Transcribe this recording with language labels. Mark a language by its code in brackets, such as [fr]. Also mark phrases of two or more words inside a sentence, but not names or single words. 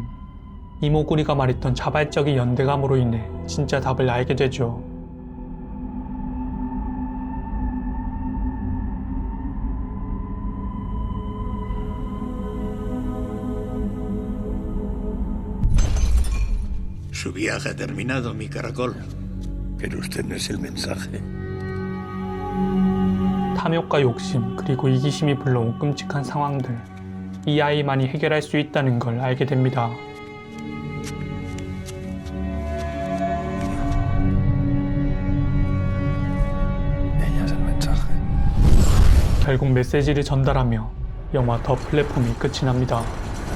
[ko] 이모구리가 말했던 자발적인 연대감으로 인해 진짜 답을 알게 되죠. [es] Su viaje ha terminado, mi caracol. Pero usted no es el mensaje. [ko] 탐욕과 욕심, 그리고 이기심이 불러온 끔찍한 상황들. 이 아이만이 해결할 수 있다는 걸 알게 됩니다. [es] Ella es el mensaje. [ko] 결국 메시지를 전달하며 영화 더 플랫폼이 끝이 납니다.